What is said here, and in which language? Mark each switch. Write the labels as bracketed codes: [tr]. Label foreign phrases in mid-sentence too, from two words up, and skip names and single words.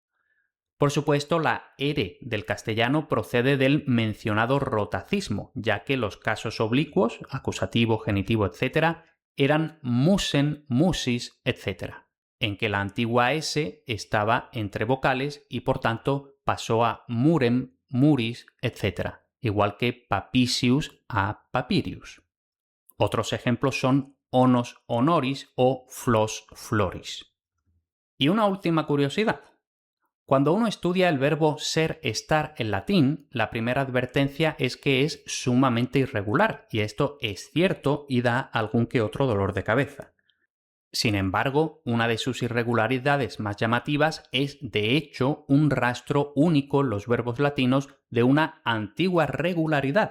[es] Por supuesto, la R del castellano procede del mencionado rotacismo, ya que los casos oblicuos, acusativo, genitivo, etc., eran [la] musen, musis, [es] etc., en que la antigua S estaba entre vocales y por tanto pasó a [la] murem, muris, [es] etc., igual que papicius a papirius. Otros ejemplos son [la] onos, honoris [es] o [la] flos, floris. [es] Y una última curiosidad. Cuando uno estudia el verbo ser, estar en latín, la primera advertencia es que es sumamente irregular, y esto es cierto y da algún que otro dolor de cabeza. Sin embargo, una de sus irregularidades más llamativas es, de hecho, un rastro único en los verbos latinos de una antigua regularidad.